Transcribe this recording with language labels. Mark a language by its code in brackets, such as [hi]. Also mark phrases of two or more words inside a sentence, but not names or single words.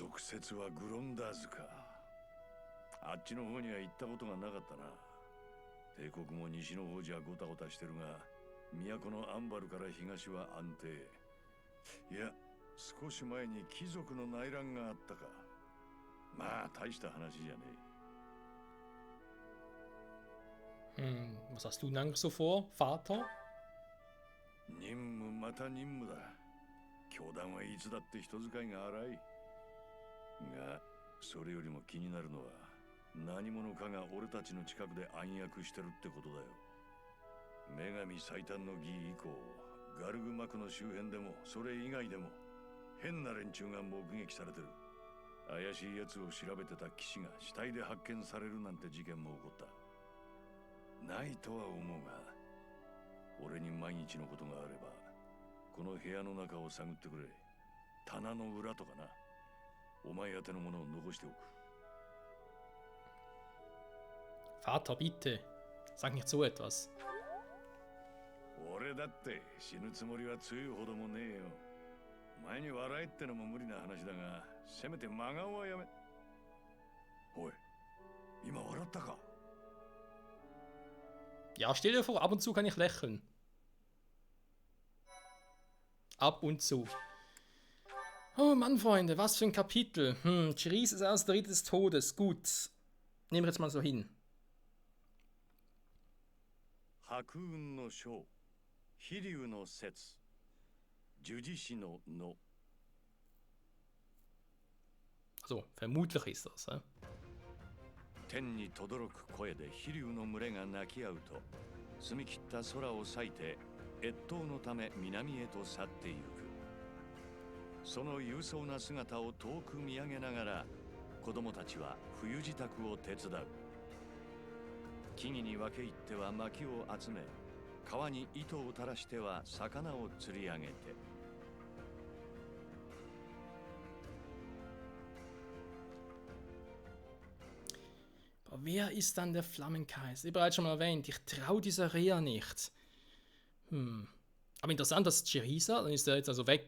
[ja] 翌節はグロンダーズか。あっちの方には行ったことがなかったな。帝国も西の方じゃゴタゴタしてるが、都のアンバルから東は安定。いや、少し前に貴族の内乱があったか。まあ大した話じゃね [de] え。Was hast du denn eigentlich so vor, Vater? [ja] 任務また任務だ。教団はいつだって人使いが荒い。が、それよりも気になるのは、何者かが俺たちの近くで暗躍してるってことだよ。女神最短の儀以降、ガルグマクの周辺でもそれ以外でも変な連中が目撃されてる。怪しい奴を調べてた騎士が死体で発見されるなんて事件も起こった。ないとは思うが、俺に万一のことがあればこの部屋の中を探ってくれ。棚の裏とかな。お前宛てのものを残しておく。 [de] Vater, bitte. Sag nicht so etwas. [ja] 俺だって死ぬつもりは強いほどもねえよ。お前に笑えってのも無理な話だが、せめて真顔はやめ。おい、今笑ったか? [de] Ja, stell dir vor, ab und zu kann ich lächeln. Ab und zu. Oh Mann, Freunde, was für ein Kapitel. Cherise ist aus der Ritter des Todes. Gut. Nehmen wir jetzt mal so hin. [ja] 白雲の章、飛竜の説、呪辞師のの。 [de] Also, vermutlich ist das, [ja] 天に轟く声で飛竜の群れが鳴き合うと、澄み切った空を裂いて越冬のため南へと去ってゆく。その勇壮な姿を遠く見上げながら、子供たちは冬支度を手伝う。木々に分け入っては薪を集め、川に糸を垂らしては魚を釣り上げて。 [de] Wer ist dann der Flammenkaiser? Wie bereits schon mal erwähnt, ich traue dieser Rea nicht. Aber interessant, dass Cerisa, dann ist er jetzt also weg.